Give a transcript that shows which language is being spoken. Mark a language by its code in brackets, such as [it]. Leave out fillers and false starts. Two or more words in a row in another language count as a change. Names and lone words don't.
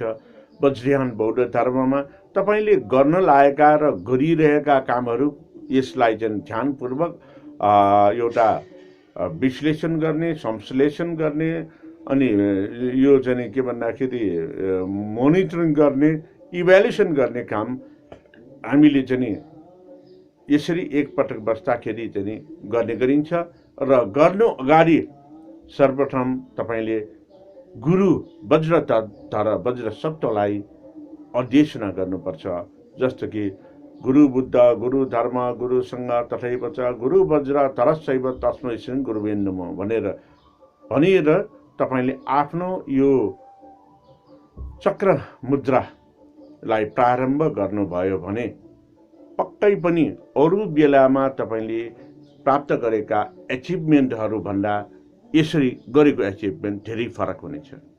[ne] वज्रयान बौद्ध धर्ममा तपाईँले गर्न लागेका र गरिरहेका कामहरू यसलाई चाहिँ ध्यानपूर्वक एउटा विश्लेषण गर्ने, संश्लेषण गर्ने, अनि यो चाहिँ के भन्दाखेरि मोनिटरिङ गर्ने, इभ्यालुएसन गर्ने काम हामीले चाहिँ यसरी एकपटक बस्दाखेरि चाहिँ गर्ने गरिन्छ। र गर्नु अगाडि सर्वप्रथम तपाईँले गुरु वज्र सत्वलाई अध्ययना गर्नुपर्छ। जस्तो कि [sa] गुरु बुद्ध, गुरु धर्म, गुरु सङ्घ तथैव च गुरु वज्र तरसैव तस्मै श्री गुरुवे नमः [ne] भनेर तपाईँले आफ्नो यो चक्र मुद्रालाई प्रारम्भ गर्नुभयो भने पक्कै पनि अरू बेलामा तपाईँले प्राप्त गरेका एचिभमेन्टहरू भन्दा यसरी गरेको एचिभमेन्ट धेरै फरक हुनेछ।